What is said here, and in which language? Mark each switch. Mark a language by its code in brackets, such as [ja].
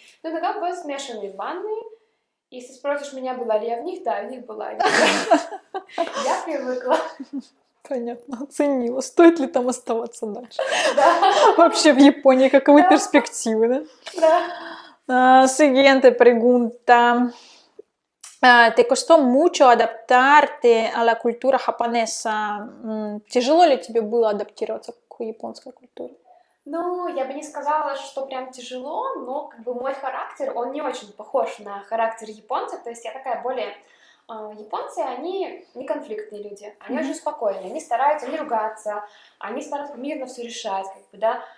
[ru] Но иногда бывают смешанные ванны. Если спросишь меня, была ли я в них, да, в них была. Я привыкла. Понятно, оценила. Стоит ли там оставаться дальше? Да. Вообще в Японии каковы перспективы, да? Да. [es] Siguiente pregunta. ¿Te costó mucho adaptarte a la cultura japonesa? [ru] Тяжело ли тебе было адаптироваться к японской культуре? Ну, я бы не сказала, что прям тяжело, но как бы мой характер, он не очень похож на характер японцев, то есть я такая более... Японцы, они не конфликтные люди, они очень спокойные, они стараются не ругаться, они стараются мирно все решать, как бы, да.